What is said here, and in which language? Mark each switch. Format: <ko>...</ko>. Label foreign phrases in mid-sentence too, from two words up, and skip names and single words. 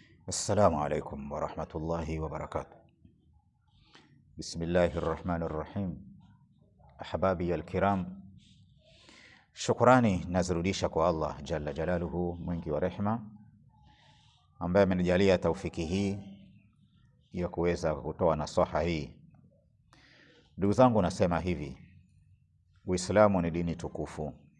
<ar>السلام عليكم ورحمة الله وبركاته. بسم الله الرحمن الرحيم. أحبابي الكرام,</ar> <sw>shukrani nazirudisha kwa Allah</sw> <ar>جل جلاله,</ar> <sw>mwingi wa rehema, ambaye amenijalia taufiki hii ya kuweza kutoa nasaha hii. Ndugu zangu, nasema hivi: Uislamu ni dini tukufu.</sw>